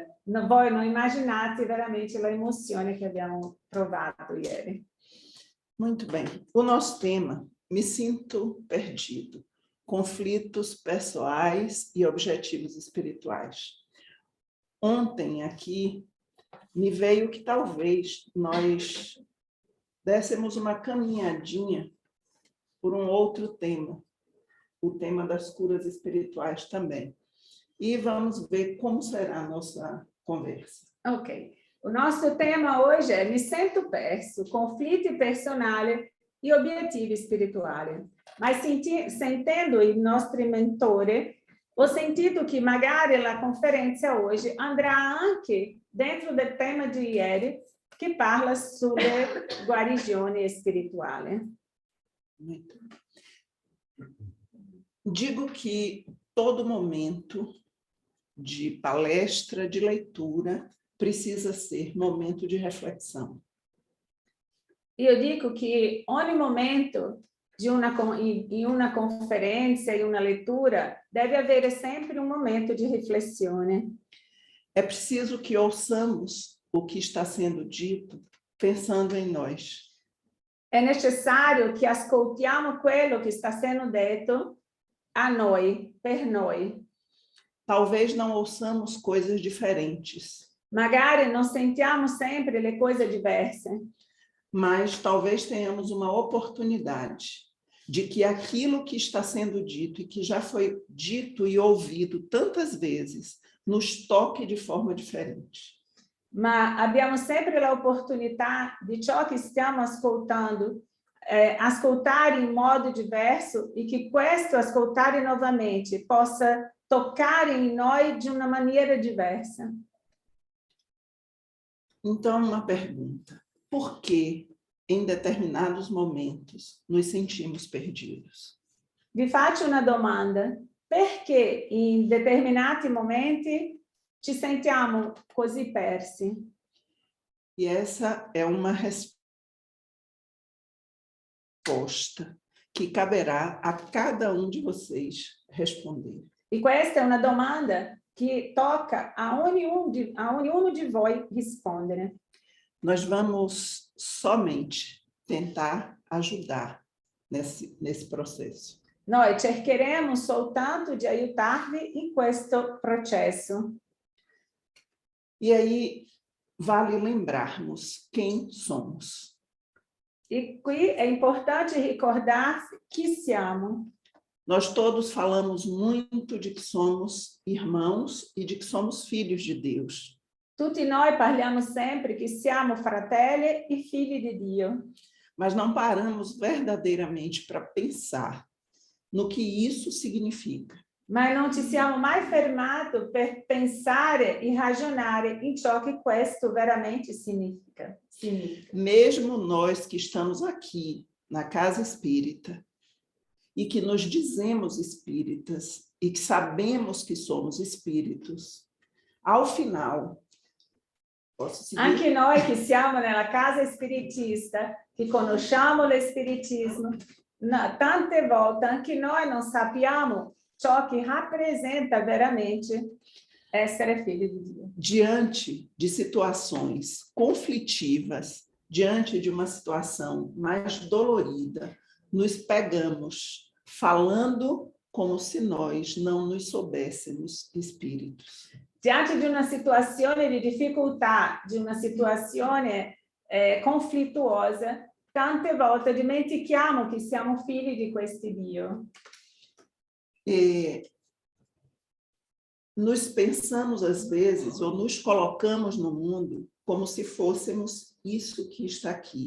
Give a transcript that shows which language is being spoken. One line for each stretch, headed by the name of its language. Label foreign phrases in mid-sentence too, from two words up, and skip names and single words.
Italian: Voi non immaginate veramente l'emozione che abbiamo provato ieri.
Portuguese: Muito bem. O nosso tema, me sinto perdido. Conflitos pessoais e objetivos espirituais. Ontem aqui me veio que talvez nós dessemos uma caminhadinha por um outro tema, o tema das curas espirituais também. E vamos ver como será a nossa conversa.
Italian: Ok, o nostro tema hoje è mi sento perso, conflitti personali e obiettivi spirituali. Ma sentendo i nostri mentori, ho sentito che magari la conferenza oggi andrà anche dentro del tema di ieri, che parla sulle guarigioni spirituali.
Portuguese: Muito. Digo que todo momento de palestra, de leitura, precisa ser momento de reflexão.
Italian: Io dico che ogni momento in una conferenza, in una lettura, deve avere sempre un momento di riflessione.
Portuguese: É preciso que ouçamos o que está sendo dito, pensando em nós.
Italian: È necessario che ascoltiamo quello che sta sendo detto a noi, per noi.
Portuguese: Talvez não ouçamos coisas diferentes,
Italian: Magari non sentiamo sempre le cose diverse,
Portuguese: mas talvez tenhamos uma oportunidade de que aquilo que está sendo dito e que já foi dito e ouvido tantas vezes nos toque de forma diferente.
Italian: ma abbiamo sempre l'opportunità di ciò che stiamo ascoltando, ascoltare in modo diverso e che questo ascoltare novamente possa toccare in noi di una maniera diversa.
Portuguese: Então, uma pergunta: por que em determinados momentos nos sentimos perdidos?
Italian: Vi faccio una domanda: perché in determinati momenti ci sentiamo così persi?
Portuguese: E essa é uma resposta que caberá a cada um de vocês responder.
Italian: E questa è una domanda che tocca a ognuno di voi rispondere.
Portuguese: Nós vamos somente tentar ajudar nesse processo.
Italian: Noi cercheremo soltanto di aiutarvi in questo processo.
Portuguese: E aí vale lembrarmos quem somos.
Italian: E qui è importante ricordarsi chi siamo.
Portuguese: Nós todos falamos muito de que somos irmãos e de que somos filhos de Deus.
Italian: Tutti noi parliamo sempre che siamo fratelli e figli di Dio.
Portuguese: Mas não paramos verdadeiramente para pensar no que isso significa.
Italian: Ma non ci siamo mai fermati per pensare e ragionare in ciò che questo veramente significa.
Portuguese: Mesmo nós que estamos aqui na casa espírita e que nos dizemos espíritas e que sabemos que somos espíritos, ao final,
Italian: anche noi che siamo nella casa spiritista, che conosciamo lo spiritismo, tante volte anche noi non sappiamo ciò che rappresenta veramente essere figli di Dio.
Portuguese: Diante de situações conflitivas, diante de uma situação mais dolorida, nos pegamos falando como se nós não nos soubéssemos espíritos.
Italian: Diante di una situazione di difficoltà, di una situazione conflittuosa, tante volte dimentichiamo che siamo figli di questo Dio.
Portuguese: E nos pensamos às vezes, ou nos colocamos no mundo como se fôssemos isso que está aqui.